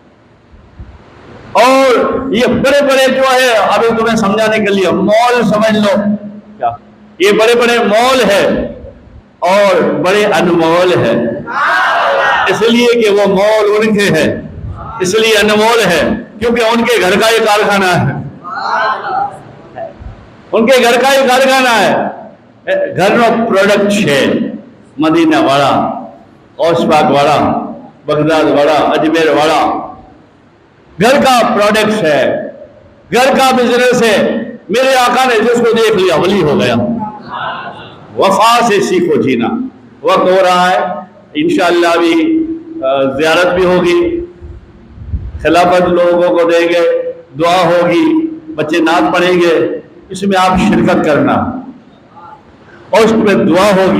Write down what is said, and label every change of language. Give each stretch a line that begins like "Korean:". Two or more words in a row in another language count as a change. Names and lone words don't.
Urdu: اور یہ بڑے بڑے جو ہے ابھی تمہیں سمجھانے کے لیے مال سمجھ لو, کیا یہ بڑے بڑے مال ہے اور بڑے انمول ہے, اس لیے کہ وہ مال ان کے ہے, اس لیے انمول ہے کیونکہ ان کے گھر کا یہ کارخانہ ہے, ان کے گھر کا یہ کارخانہ ہے.
Gujarati: گھرનો પ્રોડક્ટ છે મદીના વાળા, ઓસપાક વાળા,
Urdu: بغداد والا, اجمیر والا, گھر کا پروڈکٹ ہے, گھر کا بزنس ہے. میرے آقا نے جس کو دیکھ لیا ولی ہو گیا. وفا سے سیکھو جینا. وقت ہو رہا ہے, انشاءاللہ بھی زیارت بھی ہوگی, خلافت لوگوں کو دیں گے, دعا ہوگی, بچے نعت پڑھیں گے, اس میں آپ شرکت کرنا اور اس میں دعا ہوگی.